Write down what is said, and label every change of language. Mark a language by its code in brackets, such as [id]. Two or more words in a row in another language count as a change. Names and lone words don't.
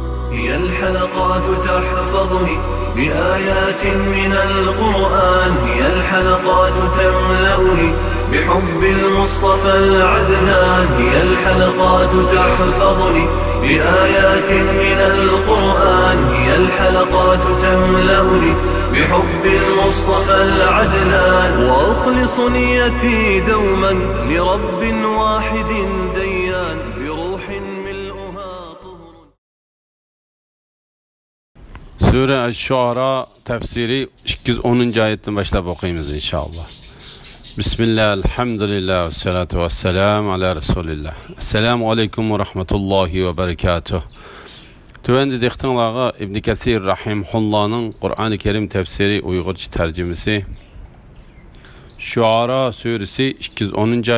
[ar] هي الحلقات تحفظني بآيات من القرآن، هي الحلقات تملأني بحب المصطفى العدنان، هي الحلقات تحفظني بآيات من القرآن، هي الحلقات تملأني بحب المصطفى العدنان، وأخلص نيتي دوما لرب واحد ديان بروح ملؤها طهر. [tr] Sure Eş-Şuara tefsiri 210. ayetten başlayıp okuyayımız inşallah. Bismillah, elhamdülillah, [ar] والصلاة والسلام على رسول الله. السلام عليكم ورحمة الله وبركاته. [tr] Tüvendi diktinlağı İbn Kathir Rahimullah'ın Kur'an-ı Kerim tefsiri Uygurca tercümesi Şuara suresi 210.